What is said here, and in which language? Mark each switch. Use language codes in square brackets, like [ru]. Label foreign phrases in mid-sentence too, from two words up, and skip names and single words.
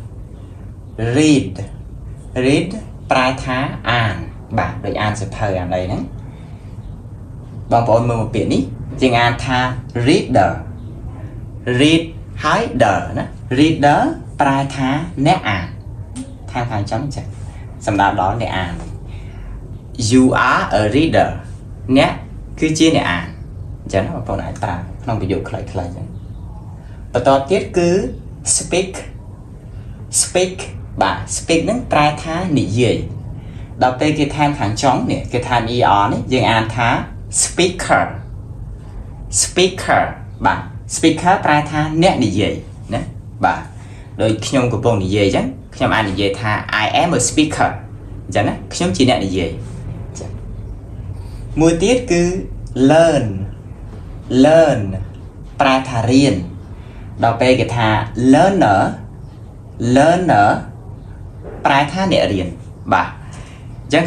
[km] ប្រែថាអានបាទដូចអានសៀវភៅអានអីហ្នឹងបងប្អូនមើលមកពាក្យនេះយើងអានថា [en] reader read [km] ហើយ der ណា reader ប្រែថាអ្នកអានខាងចុងចឹងសំដៅដល់អ្នកអាន [en] you are a reader [km] អ្នកគឺជាអ្នកអានអញ្ចឹងបងប្អូនអាចប្រើក្នុងប្រយោគខ្លីៗអញ្ចឹងបន្តទៀតគឺ speak បាទ speak ហ្នឹងប្រែថានិយាយដល់ពេលគេថែមខាងចុងនេះគេថែម er នេះយើងអានថា speaker បាទ speaker ប្រែថាអ្នកនិយាយណាបាទដោយខ្ញុំកំពុងនិយាយអញ្ចឹងខ្ញុំអាចនិយាយថា [en] I am a speaker [km] អញ្ចឹងណាខ្ញុំជាអ្នកនិយាយអញ្ចឹងមួយទៀតគឺ learn ប្រែថារៀនដល់ពេលគេថា learner ប្រែថាអ្នករៀនបាទអញ្ចឹង